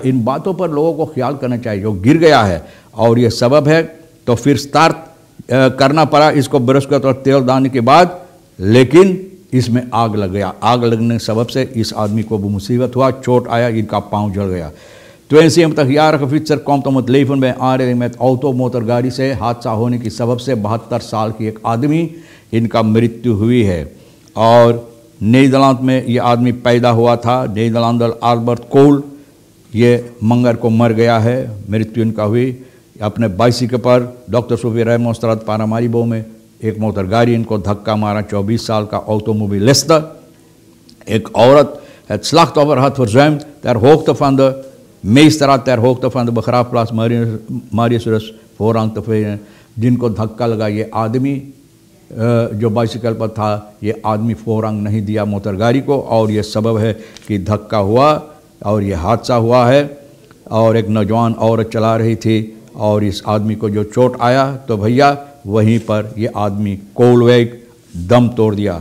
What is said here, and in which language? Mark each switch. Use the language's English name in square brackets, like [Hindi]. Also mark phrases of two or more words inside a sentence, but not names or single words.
[Hindi] इन बातों पर लोगों को ख्याल करना चाहिए। जो गिर गया है और ये सबब है तो फिर स्टार्ट करना पड़ा इसको ब्रशकोतर तेल डालने के बाद, लेकिन इसमें आग लग गया। आग लगने के सबब से इस आदमी को भी मुसीबत हुआ, चोट आया, इनका पाँव जल गया। [Dutch] 72 jarige fietser komt om het leven bij aanrijding met auto [Hindi] मोटरगाड़ी से। हादसा होने की सबब से 72 साल की एक आदमी इनका मृत्यु हुई है। और नीदरलैंड में ये आदमी पैदा हुआ था, नीदरलैंडर आल्बर्ट कोल, ये मंगर को मर गया है, मृत्यु इनका हुई। अपने बाइसिकल पर डॉक्टर सोफी रेमोस्ट्राद पानामारीबो में एक मोटरगाड़ी इनको धक्का मारा। 24 साल का automobilist, एक औरत, [Dutch] het slachtoffer had verzuimd ter hoogte van de meestraat, ter hoogte van de begraafplaats Marius voorrang te geven, [Hindi] जिनको धक्का लगा। ये आदमी जो बाइसिकल पर था, ये आदमी फोरंग नहीं दिया मोटरगाड़ी को, और ये सबब है कि धक्का हुआ और ये हादसा हुआ है। और एक नौजवान औरत चला रही थी और इस आदमी को जो चोट आया तो भैया वहीं पर ये आदमी कोलवेग दम तोड़ दिया।